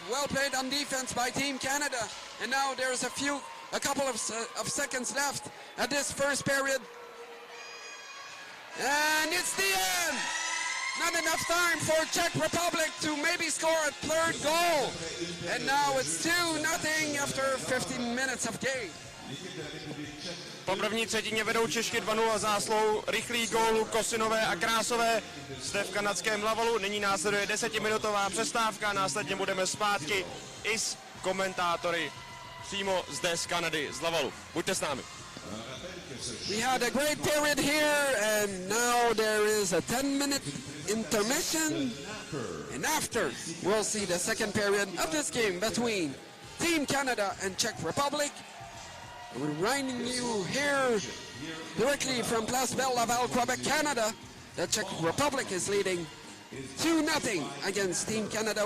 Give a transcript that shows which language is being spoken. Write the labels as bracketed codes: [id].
[en] Well played on defense by Team Canada. And now there's a couple of seconds left at this first period. And it's the end. Not enough time for Czech Republic to maybe score a third goal. And now it's 2-0 after 15 minutes of game. [cs] Po první třetině vedou Češky 2-0 zásluhou rychlých gólů Kosinové a Krásové zde v kanadském Lavalu. Nyní následuje 10minutová přestávka, následně budeme zpátky i s komentátory přímo zde z Kanady, z Lavalu. Buďte s námi. [en] We had a great period here, and now there is a 10-minute intermission, and after we'll see the second period of this game between Team Canada and Czech Republic. We're reminding you here directly from Place Belle Laval, Quebec, Canada, that Czech Republic is leading 2-0 against Team Canada.